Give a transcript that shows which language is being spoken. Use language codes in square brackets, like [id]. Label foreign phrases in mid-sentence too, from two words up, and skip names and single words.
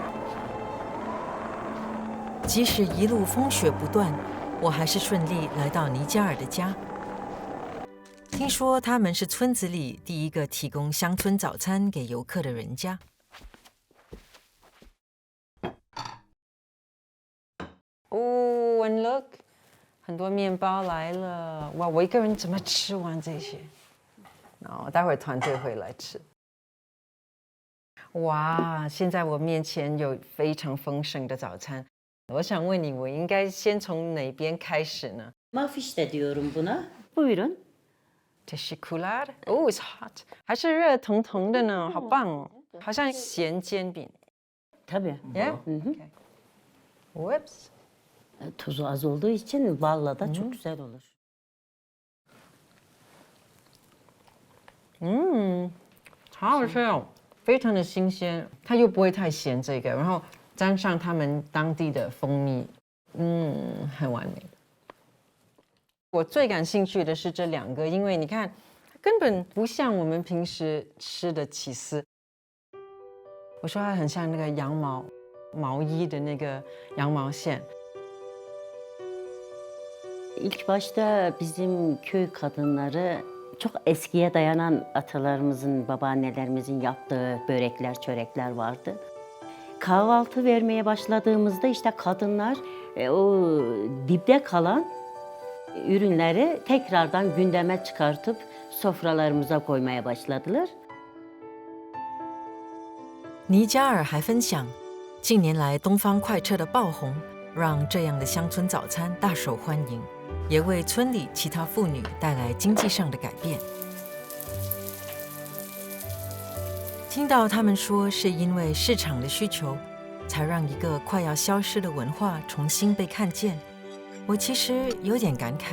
[zh] 即使一路风雪不断，我还是顺利来到尼加尔的家。听说他们是村子里第一个提供乡村早餐给游客的人家。 [en] 哦 ，and look， [zh] 很多面包来了，哇！我一个人怎么吃完这些？然后待会儿团队会来吃。哇！现在我面前有非常丰盛的早餐，我想问你，我应该先从哪边开始呢？ [tr] Mafişte diyorum buna. Buyurun. Teşekkürler. [en] Oh, it's hot. [zh] 还是热腾腾的呢，好棒哦，好像咸煎饼。 [tr] Tabii. [en] Yeah? Hı hı. Okay. Whoops. [tr] Tuzu az olduğu için balla da çok güzel olur. [zh] 好好吃哦，非常的新鲜，它又不会太咸，这个，然后沾上他们当地的蜂蜜，很完美。我最感兴趣的是这2个，因为你看，根本不像我们平时吃的起司。我说它很像那个羊毛衣的那个羊毛线。 [tr] İlk başta bizim köy kadınları çok eskiye dayanan atalarımızın, babaannelerimizin yaptığı börekler, çörekler vardı. Kahvaltı vermeye başladığımızda işte kadınlar o dipte kalan ürünleri tekrardan gündeme çıkartıp sofralarımıza koymaya başladılar. [zh] 尼加尔还分享，近年来东方快车的爆红，让这样的乡村早餐大受欢迎，也为村里其他妇女带来经济上的改变。听到他们说是因为市场的需求，才让一个快要消失的文化重新被看见，我其实有点感慨。